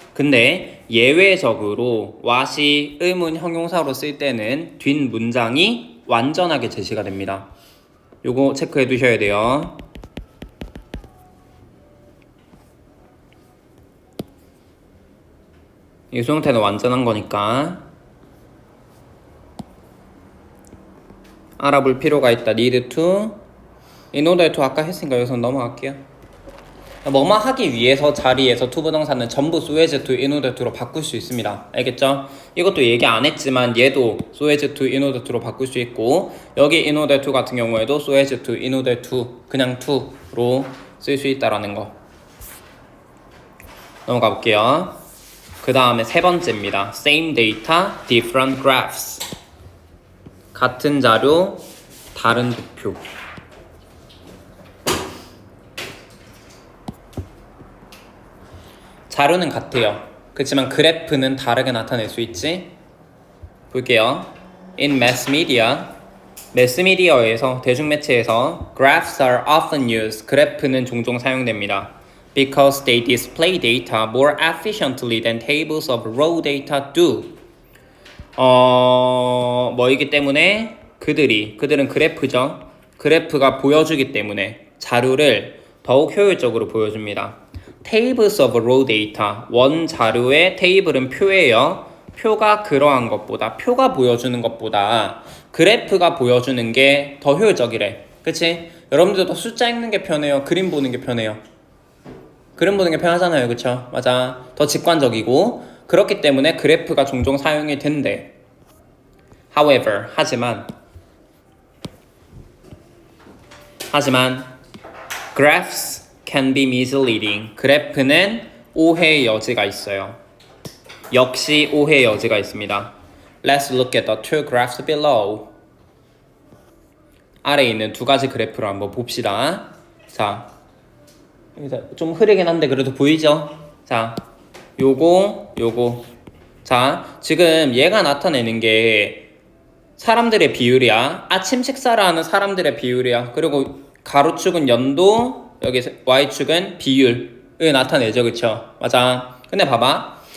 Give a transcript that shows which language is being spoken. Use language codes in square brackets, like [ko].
[ko] 근데 예외적으로 what이 의문 형용사로 쓸 때는 뒷문장이 완전하게 제시가 됩니다. 요거 체크해 두셔야 돼요. 이 수동태는 완전한 거니까 알아볼 필요가 있다. need to, in order to 아까 했으니까 여기서 넘어갈게요. 뭐뭐 하기 위해서 자리에서 to 부동사는 전부 so as to, in order to로 바꿀 수 있습니다. 알겠죠? 이것도 얘기 안 했지만 얘도 so as to, in order to로 바꿀 수 있고 여기 in order to 같은 경우에도 so as to, in order to, 그냥 to로 쓸 수 있다라는 거. 넘어가 볼게요. 그 다음에 세 번째입니다. [en] same data, different graphs. [ko] 같은 자료, 다른 도표. 자료는 같아요. 그렇지만 그래프는 다르게 나타낼 수 있지. 볼게요. [en] In mass media, [ko] 매스미디어에서, 대중매체에서 [en] graphs are often used. [ko] 그래프는 종종 사용됩니다. [en] Because they display data more efficiently than tables of raw data do. [ko] 뭐이기 때문에 그들은 그래프죠. 그래프가 보여주기 때문에 자료를 더욱 효율적으로 보여줍니다. Tables of raw data. 원 자료의 테이블은 표예요. 표가 그러한 것보다, 표가 보여주는 것보다 그래프가 보여주는 게 더 효율적이래. 그치? 여러분들도 숫자 읽는 게 편해요? 그림 보는 게 편해요? 그림 보는 게 편하잖아요. 그쵸? 맞아. 더 직관적이고 그렇기 때문에 그래프가 종종 사용이 된대. [en] However, [ko] 하지만 [en] graphs can be misleading. [ko] 그래프는 오해의 여지가 있어요. 역시 오해의 여지가 있습니다. [en] Let's look at the two graphs below. [ko] 아래에 있는 두 가지 그래프를 한번 봅시다. 자, 좀 흐리긴 한데 그래도 보이죠? 자, 요거. 자, 지금 얘가 나타내는 게 사람들의 비율이야. 아침 식사를 하는 사람들의 비율이야. 그리고 가로축은 연도, 여기 Y축은 비율을 나타내죠. 그쵸? 맞아. 근데 봐봐.